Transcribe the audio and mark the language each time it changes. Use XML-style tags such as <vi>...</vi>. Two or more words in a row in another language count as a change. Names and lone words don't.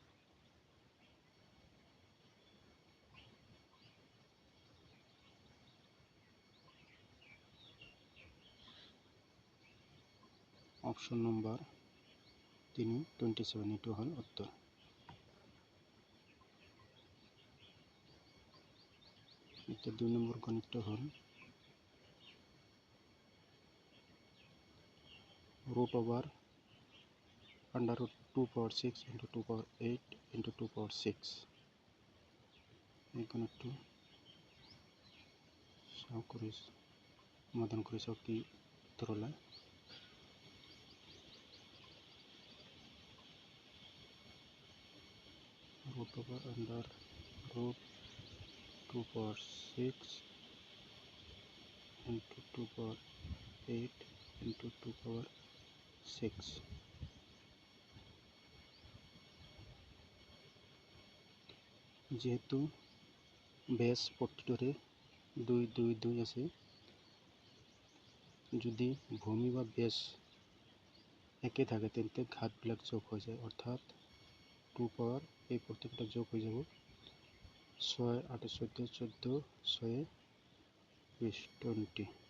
<as>অপশ্যন নম্বৰ 3 27 এইটো হ'ল উত্তৰ। এতিয়া 2 নম্বৰ গণিতটো হ'ল</as> <en>root over under root 2 power 6 into 2 power 8 into 2 power 6।</en> <as>এই গণিতটো চাওঁ কৰি সমাধান কৰি চাওঁ কি উত্তৰ ওলায়।</as> <en>root over under root 2 power 6 into 2 power 8 into 2 power 6।</en> <as>যেহেতু বেছ প্ৰতিটোৰে 2 2 2 আছে, যদি ভূমি বা বেছ একে থাকে তেন্তে ঘাতবিলাক যোগ হৈ যায়, অৰ্থাৎ 2 পাৱাৰ এই প্ৰত্যেকটা যোগ হৈ যাব 6 8 14 14 6 20 20।</as>